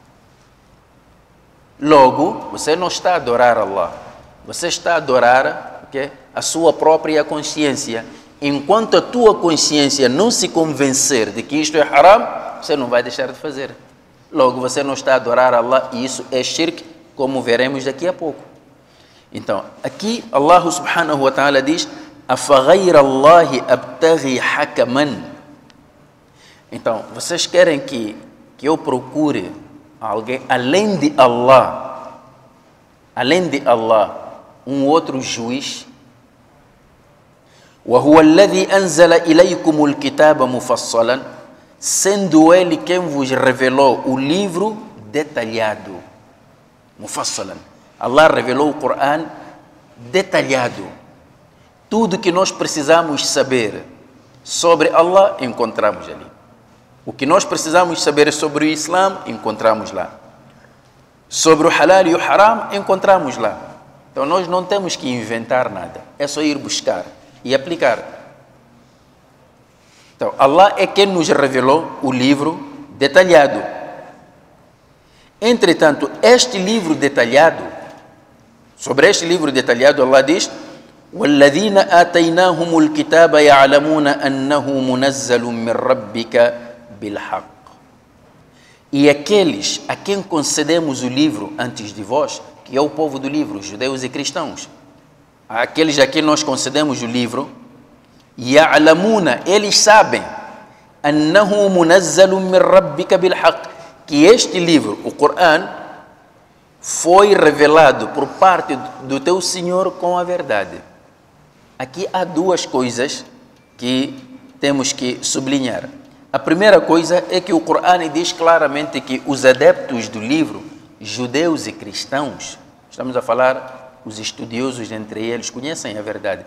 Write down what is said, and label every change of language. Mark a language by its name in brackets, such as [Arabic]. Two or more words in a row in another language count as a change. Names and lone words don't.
[Portuguese] Logo, você não está a adorar Allah, você está a adorar a sua própria consciência. Enquanto a tua consciência não se convencer de que isto é haram, você não vai deixar de fazer. Logo, você não está a adorar Allah e isso é shirk, como veremos daqui a pouco. Então, aqui Allah [Arabic] سبحانه وتعالى [Portuguese] diz: [Arabic] أَفَغَيْرَ اللَّهِ أَبْتَغِي حَكَمًا. [Portuguese] Então, vocês querem que eu procure alguém além de Allah, um outro juiz? [Arabic] وَهُوَ الَّذِي أَنزَلَ إِلَيْكُمُ الْكِتَابَ مُفَصَّلًا, [Portuguese] sendo ele quem vos revelou o livro detalhado. Mufassalan. Allah revelou o Coran detalhado. Tudo que nós precisamos saber sobre Allah, encontramos ali. O que nós precisamos saber sobre o Islã, encontramos lá. Sobre o halal e o haram, encontramos lá. Então nós não temos que inventar nada. É só ir buscar e aplicar. Então, Allah é quem nos revelou o livro detalhado. Entretanto, este livro detalhado, sobre este livro detalhado, Allah diz: [Arabic] وَالَّذِينَ آتَيْنَاهُمُ الْكِتَابَ يَعْلَمُونَ أَنَّهُ مُنَزَّلٌ مِّن رَبِّكَ بِالْحَقِّ. [Portuguese] E aqueles a quem concedemos o livro antes de vós, que é o povo do livro, judeus e cristãos, aqueles a quem nós concedemos o livro, يَعْلَمُونَ, eles sabem, [Arabic] أَنَّهُ مُنَزَّلٌ مِّن رَبِّكَ بِالْحَقِّ, [Portuguese] que este livro, o Coran, foi revelado por parte do teu Senhor com a verdade. Aqui há duas coisas que temos que sublinhar. A primeira coisa é que o Coran diz claramente que os adeptos do livro, judeus e cristãos, estamos a falar, os estudiosos entre eles conhecem a verdade.